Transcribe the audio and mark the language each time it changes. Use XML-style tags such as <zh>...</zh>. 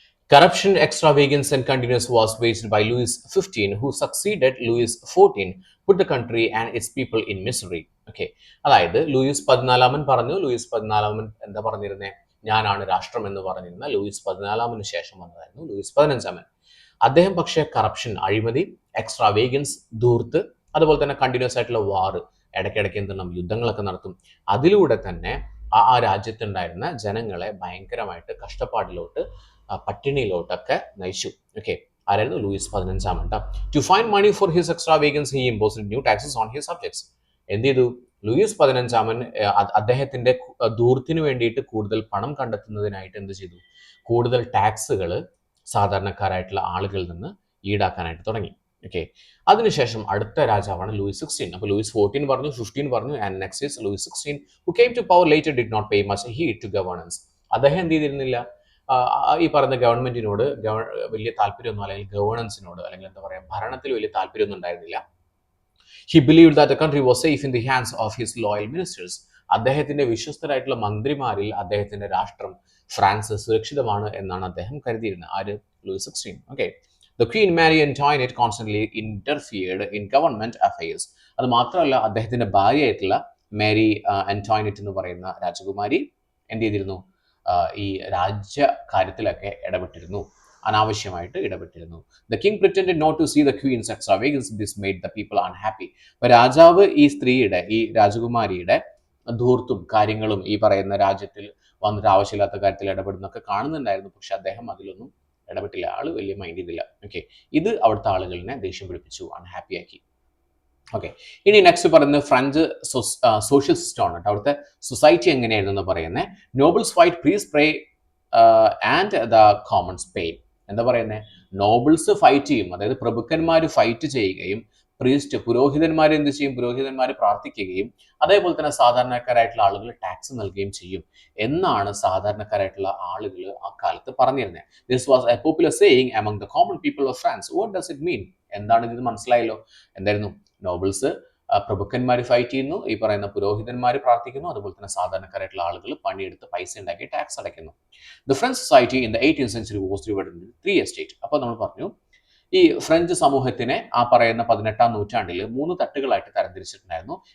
<en>Corruption, extravagance, and continuous was waged by Louis XV, who succeeded Louis XIV, put the country and its people in misery. Okay.</en> <ml>അതായത് Luis പതിനാലാമൻ പറഞ്ഞു, Luis പതിനാലാമൻ എന്താ പറഞ്ഞിരുന്നേ, ഞാനാണ് രാഷ്ട്രം എന്ന് പറഞ്ഞിരുന്ന ലൂയിസ് പതിനാലാമന് ശേഷം വന്നതായിരുന്നു ലൂയിസ് പതിനഞ്ചാമൻ. അദ്ദേഹം പക്ഷേ കറപ്ഷൻ, അഴിമതി, എക്സ്ട്രാവേഗൻസ്, ധൂർത്ത്, അതുപോലെ തന്നെ കണ്ടിന്യൂസ് ആയിട്ടുള്ള വാർ, ഇടയ്ക്കിടയ്ക്ക് എന്തെണ്ണം യുദ്ധങ്ങളൊക്കെ നടത്തും. അതിലൂടെ തന്നെ ആ രാജ്യത്തുണ്ടായിരുന്ന ജനങ്ങളെ ഭയങ്കരമായിട്ട് കഷ്ടപ്പാടിലോട്ട്, പട്ടിണിയിലോട്ടൊക്കെ നയിച്ചു. ഓക്കെ. ആരായിരുന്നു? Luis പതിനഞ്ചാമൻ.</ml> <en>To find money for his extravagance he imposed new taxes on his subjects.</en> <ml>എന്ത് ചെയ്തു? ലൂയിസ് പതിനഞ്ചാമൻ അദ്ദേഹത്തിന്റെ ധൂർത്തിന് വേണ്ടിയിട്ട് കൂടുതൽ പണം കണ്ടെത്തുന്നതിനായിട്ട് എന്ത് ചെയ്തു? കൂടുതൽ ടാക്സുകൾ സാധാരണക്കാരായിട്ടുള്ള ആളുകളിൽ നിന്ന് ഈടാക്കാനായിട്ട് തുടങ്ങി. ഓക്കെ. അതിനുശേഷം അടുത്ത രാജാവാണ് ലൂയിസ് 16. അപ്പോൾ ലൂയിസ് 14 പറഞ്ഞു, 15 പറഞ്ഞു,</ml> <en>And next is Louis 16 who came to power later did not pay much heed to governance.</en> <ml>അദ്ദേഹം എന്ത് ചെയ്തിരുന്നില്ല? ഈ പറയുന്ന ഗവൺമെന്റിനോട് വലിയ താല്പര്യമൊന്നും, അല്ലെങ്കിൽ ഗവേണൻസിനോട്, അല്ലെങ്കിൽ എന്താ പറയുക, ഭരണത്തിൽ വലിയ താല്പര്യമൊന്നും ഉണ്ടായിരുന്നില്ല.</ml> <en>He believed that the country was safe in the hands of his loyal ministers.</en> <ml>അദ്ദേഹത്തിന്റെ വിശ്വസ്തരായിട്ടുള്ള മന്ത്രിമാരിൽ അദ്ദേഹത്തിന്റെ രാഷ്ട്രം, ഫ്രാൻസ് സുരക്ഷിതമാണ് എന്നാണ് അദ്ദേഹം കരുതിയിരുന്നത്. ആര്? Luis 16. Okay.</ml> <en>The Queen Mary Antoinette constantly interfered in government affairs.</en> <ml>അത് മാത്രമല്ല, അദ്ദേഹത്തിന്റെ ഭാര്യയായിട്ടുള്ള മേരി ആന്റോയിനറ്റ് എന്ന് പറയുന്ന രാജകുമാരി എന്ത് ചെയ്തിരുന്നു? ഈ രാജ്യകാര്യത്തിലൊക്കെ ഇടപെട്ടിരുന്നു, അനാവശ്യമായിട്ട് ഇടപെട്ടിരുന്നു.</ml> <en>The king pretended not to see the queen's extravagance. This made the people unhappy.</en> <ml>അപ്പോൾ രാജാവ് ഈ സ്ത്രീയുടെ, ഈ രാജകുമാരിയുടെ ധൂർത്തും കാര്യങ്ങളും ഈ പറയുന്ന രാജ്യത്തിൽ വന്നിട്ട് ആവശ്യമില്ലാത്ത കാര്യത്തിൽ ഇടപെടുന്നൊക്കെ കാണുന്നുണ്ടായിരുന്നു. പക്ഷെ അദ്ദേഹം അതിലൊന്നും ഇടപെട്ടില്ല. ആള് വലിയ മൈൻഡ് ചെയ്തില്ല. ഓക്കെ. ഇത് അവിടുത്തെ ആളുകളിനെ ദേഷ്യം പിടിപ്പിച്ചു, അൺഹാപ്പി ആക്കി. ഓക്കെ. ഇനി നെക്സ്റ്റ് പറയുന്നത് ഫ്രഞ്ച് സോഷ്യൽ സിസ്റ്റം ആണ്. അവിടുത്തെ സൊസൈറ്റി എങ്ങനെയായിരുന്നു പറയുന്നത്?</ml> <en>Nobles fight, priests pray and the commons pay.</en> <ml>എന്താ പറയുന്നത്? നോബിൾസ് ഫൈറ്റ് ചെയ്യും, അതായത് പ്രഭുക്കന്മാർ ഫൈറ്റ് ചെയ്യുകയും, പ്രീസ്റ്റ് പുരോഹിതന്മാർ എന്ത് ചെയ്യും? പുരോഹിതന്മാർ പ്രാർത്ഥിക്കുകയും, അതേപോലെ തന്നെ സാധാരണക്കാരായിട്ടുള്ള ആളുകൾ ടാക്സ് നൽകുകയും ചെയ്യും എന്നാണ് സാധാരണക്കാരായിട്ടുള്ള ആളുകൾ ആ കാലത്ത് പറഞ്ഞിരുന്നത്.</ml> <en>This was a popular saying among the common people of France. What does it mean?</en> <ml>എന്താണ് ഇത്? മനസ്സിലായല്ലോ. എന്തായിരുന്നു? നോബിൾസ്, പ്രഭുക്കന്മാർ ഫൈറ്റ് ചെയ്യുന്നു, ഈ പറയുന്ന പുരോഹിതന്മാർ പ്രാർത്ഥിക്കുന്നു, അതുപോലെ തന്നെ സാധാരണക്കാരായിട്ടുള്ള ആളുകൾ പണിയെടുത്ത് പൈസ ഉണ്ടാക്കി ടാക്സ് അടയ്ക്കുന്നു.</ml> <en>The French society in the 18th century was divided in 3 estates.</en> <ml>അപ്പോൾ നമ്മൾ പറഞ്ഞു, ഈ ഫ്രഞ്ച് സമൂഹത്തിനെ ആ പറയുന്ന 18ാം നൂറ്റാണ്ടിൽ 3 തട്ടുകളായിട്ട് തരംതിരിച്ചിട്ടുണ്ടായിരുന്നു.</ml>